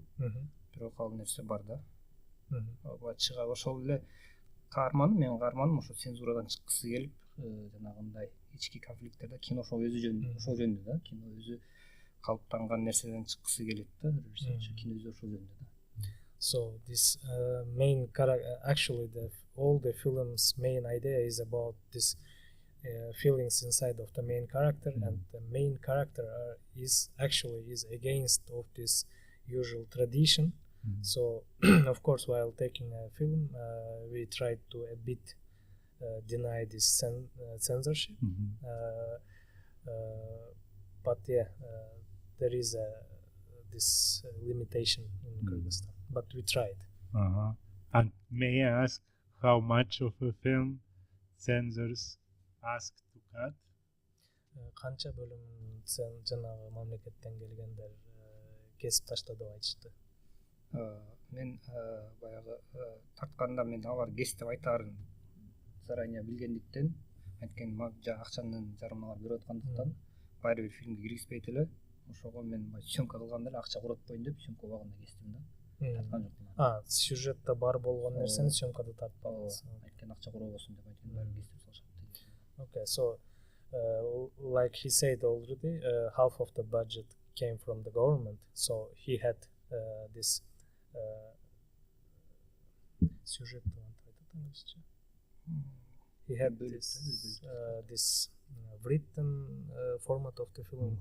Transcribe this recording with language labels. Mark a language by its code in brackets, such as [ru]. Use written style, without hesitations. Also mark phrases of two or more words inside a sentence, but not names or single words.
[ky] Бирок ал нерсе бар да. Чыга ошол эле менин каарманым ошо цензурадан чыккысы келип, жанагындай ички конфликттерде кино ошол жөнүндө да, кино өзү калыптанган нерседен чыккысы келет да, кино өзү ошол жөнүндө да. [en] So this main character, actually all the film's main idea is about this feelings inside of the main character, and the main character is against of this usual tradition. So of course while taking a film we tried to a bit deny this censorship, but there is this limitation in Kyrgyzstan, but we tried. And may I ask how much of a film censors ask to cut? [ky] Канча бөлүмүн жанагы мамлекеттен келгендер кесип ташта деп айтышты. Мен баягы тартканда мен алар кес деп айтаарын заранее билгендиктен, анткени акчанын жарымын алар берип аткандыктан баары бир фильмге киргизбейт эле. Ошого мен съемка кылганда эле акча куротпойн деп съемка убагында кестим да. Тарткан жокмун. Сюжетте бар болгон нерсени съемкада тартпадыңыз. Анткени акча куробосун деп айткан баары кестип салышат. [en] Okay, so like he said already, half of the budget came from the government, so he had this сюжет. He had this written format of the film.